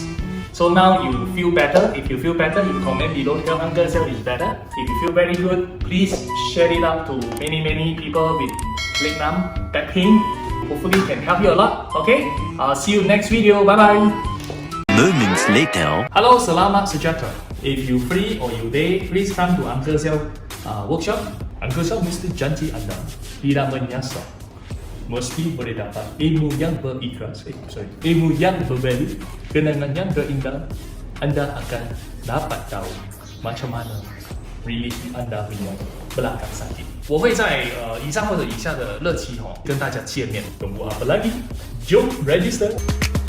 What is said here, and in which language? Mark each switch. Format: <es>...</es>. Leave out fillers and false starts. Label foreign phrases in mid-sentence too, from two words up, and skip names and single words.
<en>So now you feel better. If you feel better, you comment below. Tell Uncle Siow is better. If you feel very good, please share it out to many people with leg numb, back pain. Hopefully, it can help you a lot. Okay. I'll see you next video. Bye bye. Moments later. Hello,</en> <ms>selamat sejahtera.</ms> <en>If you free or you day, please come to Uncle Siow workshop.</en> <ms>Uncle Siow mesti janji anda tidak menyesal. Mesti boleh dapat ilmu yang berikhlas, ilmu yang bervalue, kenangan yang terindah. Anda akan dapat tahu macam mana relief anda punya belakang sakit.</ms> <zh>我会在以上或者以下的日期跟大家见面。等我</zh> <ms>apa lagi? Jom register.</ms>